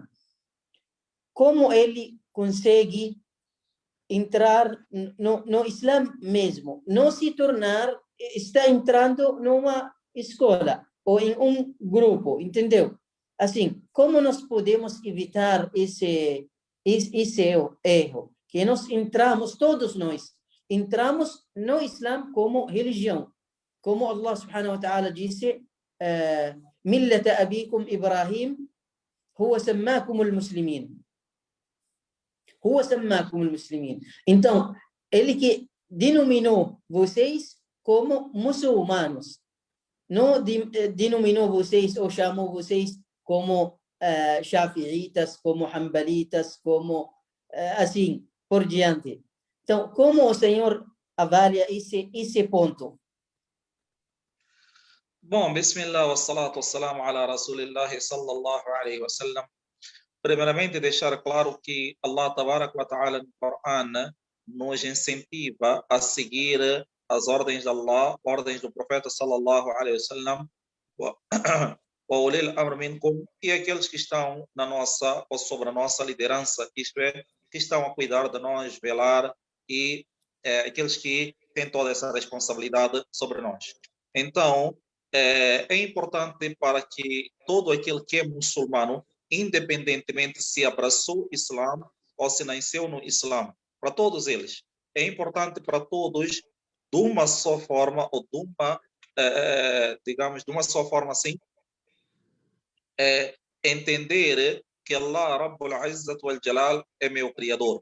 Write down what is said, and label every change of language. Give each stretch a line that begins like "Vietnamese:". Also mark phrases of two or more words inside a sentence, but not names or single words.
Portuguese: Como ele consegue entrar no Islã mesmo, não se tornar, está entrando numa escola ou em um grupo, entendeu? Assim, como nós podemos evitar esse erro? Que nós entramos, todos nós, entramos no Islã como religião.
Arabic: Como الله سبحانه وتعالى disse, ملة أبيكم إبراهيم، هو سماكم المسلمين. هو سماكم المسلمين.
Portuguese: Então, ele que denominou vocês como muçulmanos, não denominou vocês ou chamou vocês como shafi'itas, como hanbalitas, como assim por diante. Então, como o senhor avalia esse ponto? Bom,
Arabic: بسم الله والصلاة والسلام على رسول الله صلى الله عليه وسلم.
Portuguese: Primeiramente, deixar claro que
Arabic: الله تبارك وتعالى
Portuguese: no Coran nos incentiva a seguir as ordens de Allah, ordens do profeta
Arabic: صلى الله عليه وسلم، وأولي الأمر منكم,
Portuguese: e aqueles que estão na nossa ou sobre a nossa liderança, isto é, que estão a cuidar de nós, velar, e aqueles que têm toda essa responsabilidade sobre nós. Então, é importante para que todo aquele que é muçulmano, independentemente se abraçou o Islã ou se nasceu no Islã, para todos eles, é importante para todos, de uma só forma, ou de uma, digamos, de uma só forma assim, entender que Allah Rabbul Izzat wal Jalal é meu Criador.